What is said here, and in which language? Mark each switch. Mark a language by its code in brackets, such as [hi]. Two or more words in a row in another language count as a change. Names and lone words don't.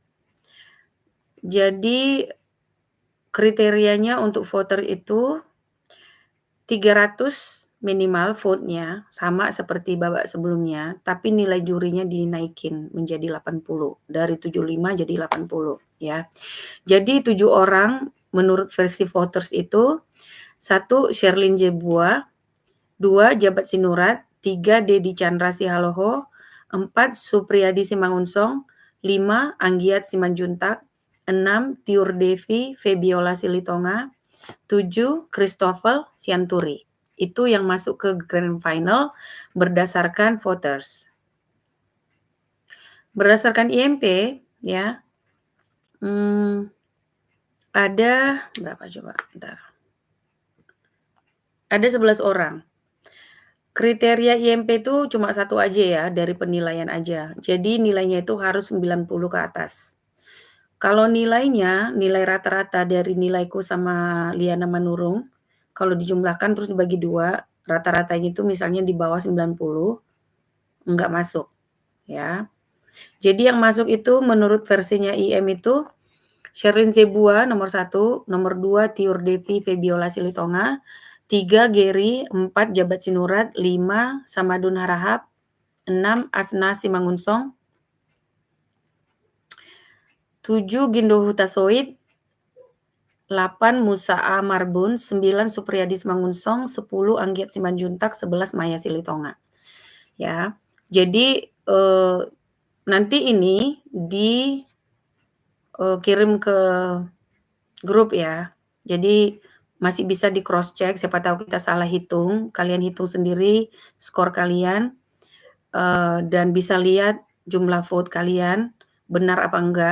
[id] Jadi kriterianya untuk voter itu 300 minimal vote-nya sama seperti babak sebelumnya, tapi nilai jurinya dinaikin menjadi 80, dari 75 jadi 80 ya. Jadi 7 orang menurut versi voters itu, 1 Sherlyn Jeboa, 2 Jabat Sinurat, 3 Dedi Chandra Sihaloho, 4 Supriyadi Simangunsong, 5 Anggiat Simanjuntak, 6 Tiur Devi Febiola Silitonga, 7 Christopher Sianturi. Itu yang masuk ke [en] grand final [id] berdasarkan voters. Berdasarkan IMP ya, ada berapa coba? Bentar. Ada 11 orang. Kriteria IMP itu cuma 1 aja ya, dari penilaian aja. Jadi nilainya itu harus 90 ke atas. Kalau nilainya, nilai rata-rata dari nilaiku sama Liana Manurung, kalau dijumlahkan terus dibagi 2, rata-ratanya itu misalnya di bawah 90, enggak masuk, ya. Jadi yang masuk itu menurut versinya IM itu, Sherlyn Zebua nomor 1, nomor 2 Tiur Devi Febiola Silitonga, 3 Gary, 4 Jabat Sinurat, 5 Samadun Harahap, 6 Asna Simangunsong, 7 Gindo Hutasoid, 8 Musa A. Marbun, 9 Supriyadi Simangunsong, 10 Anggiat Simanjuntak, 11 Maya Silitonga. Ya. Jadi nanti ini kirim ke grup ya. Jadi masih bisa di [en] cross check, [id] siapa tahu kita salah hitung, kalian hitung sendiri skor kalian dan bisa lihat jumlah vote kalian benar apa enggak.